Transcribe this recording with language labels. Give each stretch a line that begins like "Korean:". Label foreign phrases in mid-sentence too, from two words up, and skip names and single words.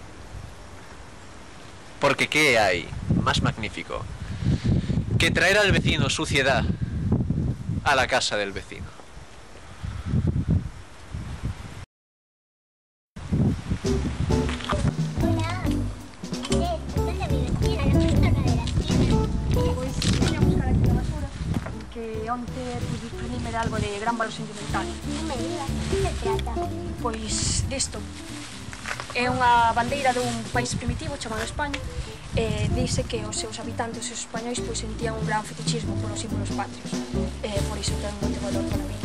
Spanish: Porque ¿qué hay más magnífico que traer al vecino suciedad a la casa del vecino? Hola, ¿dónde vives? Mira, la persona de la esquina.
Galician: Pois vine a buscar aquí a basura que onte desprendime de algo de gran valor sentimental. Non me digas, que se trata? Pois disto é unha bandeira dun país primitivo chamado España e dice que os seus habitantes, os españois, pois sentían un gran fetichismo polos símbolos patrios e por iso ten moito valor para mí.